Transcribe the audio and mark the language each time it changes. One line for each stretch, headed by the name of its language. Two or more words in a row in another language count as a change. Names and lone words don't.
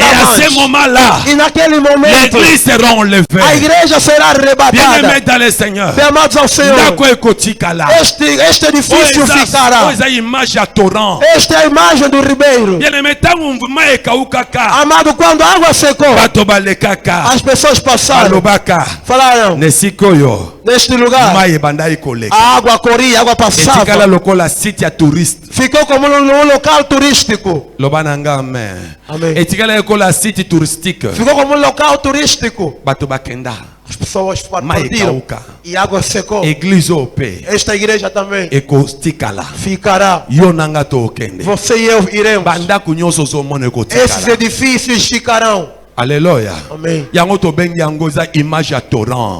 French: Et à ce mais. moment-là,
Portuguese: E naquele momento,
French: l'église sera a enlevée.
Portuguese: igreja será
French: Bien-aimés
Portuguese: arrebatada.
French: dans le Seigneur.
Portuguese: Bem amados ao Senhor,
Lingala: Ndako ekotika là.
Portuguese: este edifício ficará.
Lingala: Oza image ya torrent.
Portuguese: Esta é a imagem do ribeiro.
Lingala: Bien-aimé, tango mvuma ekaukaka.
Portuguese: Amado, quando a água secou,
Lingala: Bato balekaka.
Portuguese: as pessoas passaram,
Lingala: Balobaka.
Portuguese: falaram,
Lingala: Nesikoyo.
Portuguese: neste lugar,
Lingala: Mai ebanda ikoleka.
Portuguese: a água corria, a água
Lingala: Etikala
Portuguese: passava.
Lingala: lokola site ya touriste.
Portuguese: Ficou como num local turístico.
Lingala: Lobananga amen.
Portuguese: Amen.
Lingala: Etikala lokola
French: site touristique.
Portuguese: Ficou como um local turístico.
Lingala: Bato bakenda.
Portuguese: As pessoas
Lingala: Mai
Portuguese: partiram
Lingala: ekauka.
Portuguese: e a água secou.
Lingala: Église ope.
Portuguese: Esta igreja também
Lingala: Ekostikala.
Portuguese: ficará.
Lingala: Yo nanga tokende.
Portuguese: Você e eu iremos.
Lingala: Bandako nyonso ozomona
Portuguese: Esses
Lingala: ekotikala.
Portuguese: edifícios ficarão.
French: Alléluia.
Portuguese: Amém.
Lingala: Yango tobengi yango eza image ya torrent.